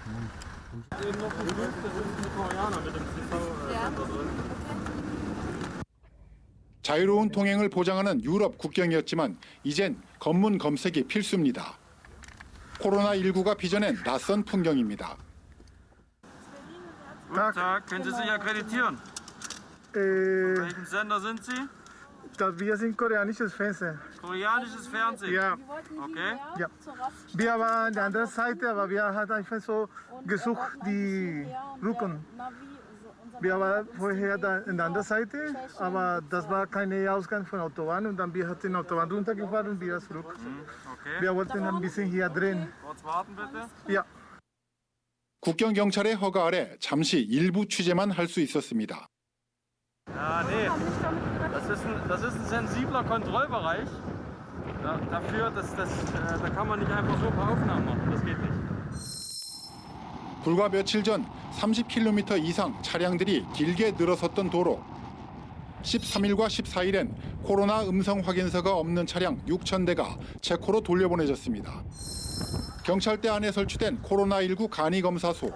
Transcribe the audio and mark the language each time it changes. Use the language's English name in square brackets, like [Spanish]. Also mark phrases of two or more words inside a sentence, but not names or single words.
[Korean] 자유로운 통행을 보장하는 유럽 국경이었지만 이젠 검문 검색이 필수입니다. 코로나19가 빚어낸 낯선 풍경입니다. [German] Guten Tag, können Sie sich akkreditieren? Von welchem Sender sind Sie? Wir sind koreanisches Fernsehen. Koreanisches Fernsehen? Ja, Okay. ja. Wir waren an der anderen Seite, aber wir haben einfach so gesucht, die Rücken. Wir waren vorher da an der anderen Seite, aber das war kein Ausgang von Autobahn und dann wir hatten die Autobahn runtergefahren und wieder zurück. Okay. Wir wollten ein bisschen hier drehen. Kurz warten bitte. Ja. [Korean] 국경경찰의 허가 아래 잠시 일부 취재만 할 수 있었습니다. [German] Ja, nee. Das ist ein sensibler Kontrollbereich. Da kann man nicht einfach so ein paar Aufnahmen machen. Das geht nicht. [Korean] 불과 며칠 전 30km 이상 차량들이 길게 늘어섰던 도로. 13일과 14일엔 코로나 음성 확인서가 없는 차량 6,000대가 체코로 돌려보내졌습니다. 경찰대 안에 설치된 코로나19 간이검사소.